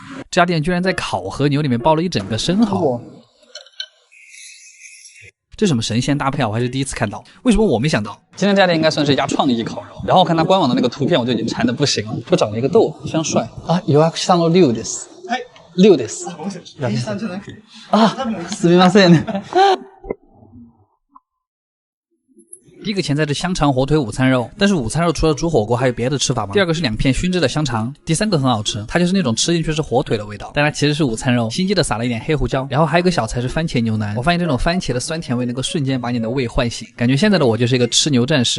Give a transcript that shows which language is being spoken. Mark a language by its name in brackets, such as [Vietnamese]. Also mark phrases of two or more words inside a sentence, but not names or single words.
[Chinese] 这家店居然在烤和牛里面包了一整个生蚝。这什么神仙搭配啊！我还是第一次看到，为什么我没想到？今天这家店应该算是一家创意烤肉。然后看它官网的那个图片，我就已经馋得不行了。就长了一个豆，非常帅啊！ [Japanese] 予約したの龍です。龍です。啊，すみません。 [Chinese] 第一个前菜是香肠火腿午餐肉，但是午餐肉除了煮火锅还有别的吃法吗？第二个是2片熏制的香肠，第三个很好吃，它就是那种吃进去是火腿的味道，但它其实是午餐肉，心机的撒了一点黑胡椒。然后还有一个小菜是番茄牛腩，我发现这种番茄的酸甜味能够瞬间把你的胃唤醒，感觉现在的我就是一个吃牛战士。